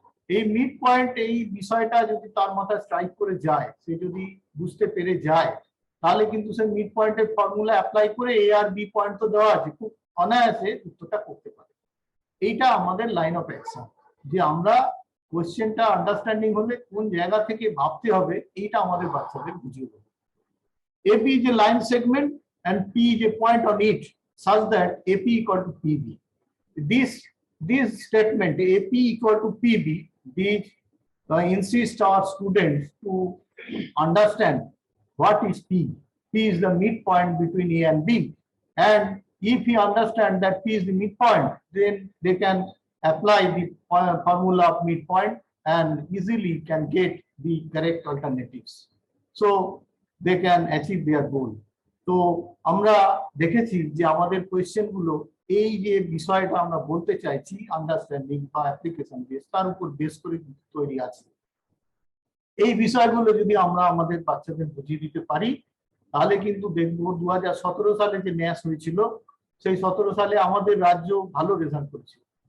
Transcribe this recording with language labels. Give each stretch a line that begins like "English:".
Bangla: এই mid point, এই বিষয়টা যদি তার মাথায় স্ট্রাইক করে যায়, সে যদি বুঝতে পেরে যায়, তাহলে কিন্তু সে মিড পয়েন্টের ফর্মুলা অ্যাপ্লাই করে এ আর বি পয়েন্ট তো দেওয়া আছে, খুব অনায়াসে উত্তরটা করতে পারে। এইটা আমাদের লাইন অফ অ্যাকশন, যে আমরা কোয়েশ্চেনটা আন্ডারস্ট্যান্ডিং হলে কোন জায়গা থেকে ভাবতে হবে এইটা আমাদের বাচ্চাদের বুঝিয়ে দেবো।
English: AP is a line segment and P is a point on it such that AP equal to PB. This statement AP equal to PB, these insist our students to understand what is P. P is the midpoint between A and B, and if you understand that P is the midpoint, then they can apply the formula of midpoint and easily can get the correct alternatives. So they can achieve their goal.
Bangla: তো আমরা দেখেছি যে আমাদের question গুলো এই যে বিষয়টা আমরা বলতে চাইছি আন্ডারস্ট্যান্ডিং বা অ্যাপ্লিকেশন বেস, তার উপর বেস করে তৈরি আছে। এই বিষয়গুলো যদি আমরা আমাদের বাচ্চাদের বুঝিয়ে দিতে পারি, তাহলে কিন্তু দেখবো 2017 সালে যে ন্যাস হয়েছিল, সেই 17 সালে আমাদের রাজ্য ভালো রেজাল্ট করেছিল।